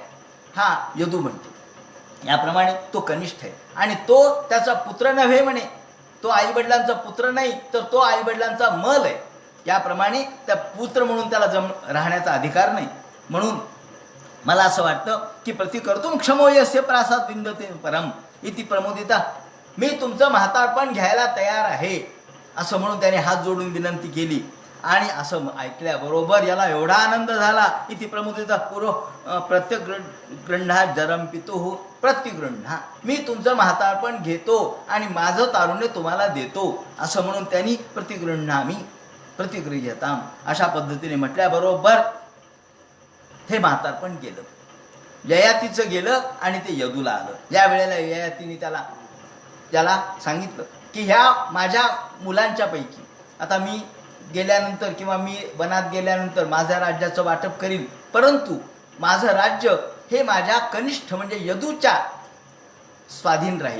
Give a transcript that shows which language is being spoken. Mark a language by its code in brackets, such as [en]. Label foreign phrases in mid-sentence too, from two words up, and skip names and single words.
[mr] हा यदू म्हणतो. याप्रमाणे तो कनिष्ठ आहे आणि तो त्याचा पुत्र नव्हे म्हणे. तो आईवडिलांचा पुत्र नाही, तर तो आईवडिलांचा मल आहे. याप्रमाणे त्या पुत्र म्हणून त्याला राहण्याचा अधिकार नाही. म्हणून मला असं वाटतं की [sa] प्रतिकर्तुम क्षमो यस्य प्रासाद विंदते परम इति प्रमोदिता. [mr] मी तुमचं म्हातारपण घ्यायला तयार आहे असं म्हणून त्याने हात जोडून विनंती केली. आणि असं ऐकल्याबरोबर याला एवढा आनंद झाला. [sa] इति प्रमुदिता पुरो प्रत्यगृह्णा जरम पितुः प्रतिगृह्णा. [mr] मी तुमचं म्हातारपण घेतो आणि माझं तारुण्य तुम्हाला देतो असं म्हणून त्यांनी [sa] प्रतिगृह्णामी प्रतिगृह्यताम [mr] अशा पद्धतीने म्हटल्याबरोबर हे म्हातारपण गेलं. ययातीचं गेलं आणि ते यदूला आलं. या वेळेला ययातीने त्याला सांगितलं की ह्या माझ्या मुलांच्या पैकी आता मी गेल्यानंतर किंवा मी वनात गेल्यानंतर माझ्या राज्याचं वाटप करीन, परंतु माझं राज्य हे माझ्या कनिष्ठ म्हणजे यदूच्या स्वाधीन राहील.